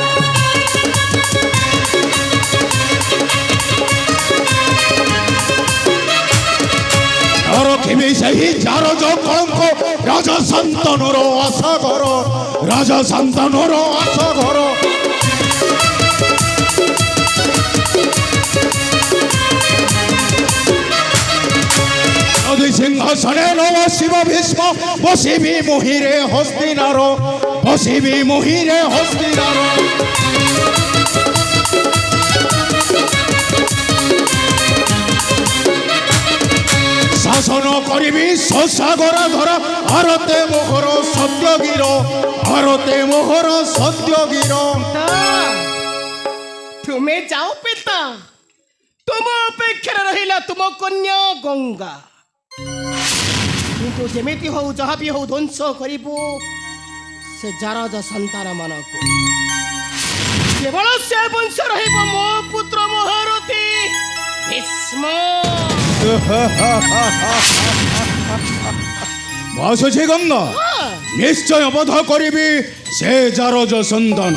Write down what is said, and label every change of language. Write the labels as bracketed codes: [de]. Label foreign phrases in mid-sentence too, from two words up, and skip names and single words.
[or] ରଖିବି ସେହି ଜାରଜ କଳଙ୍କ ରାଜା ଶାନ୍ତନୁର ଆଶା ଘର, ରାଜା ଶାନ୍ତନୁର ଆଶା ଘର। ଯଦି ସିଂହାସনে ନ ବସିବ ଭୀଷ୍ମ, ବସିବି ମୁହିଁରେ ହସ୍ତିନାର, ବସିବି ମୁହିଁରେ ହସ୍ତିନାର। ଶାସନ କରିବି ଶଶାଗରା ଧରା, ଭାରତେ ମୋହର ସତ୍ୟଗୀର, ଭାରତେ ମୋହର ସତ୍ୟଗୀର, ভারতে মোহর সত্যগীর। ତୁମେ ଯାଅ ପିତା, ତୁମ ଅପେକ୍ଷାରେ ରହିଲା ତୁମ କନ୍ୟା ଗଙ୍ଗା। କିନ୍ତୁ ଯେମିତି ହଉ ଯାହା ବି ହଉ ଧ୍ୱଂସ କରିବ ସେ ଜାରଜ ସନ୍ତାନ ମାନଙ୍କୁ। କେବଳ ସେ ବଂଶ ରହିବ ମୋ ପୁତ୍ର ମହାରଥୀ ଭୀଷ୍ମ। ଭାସୁଛି ଗଙ୍ଗା, ନିଶ୍ଚୟ ବଧ କରିବି ସେ ଜାରଜ ସନ୍ତାନ।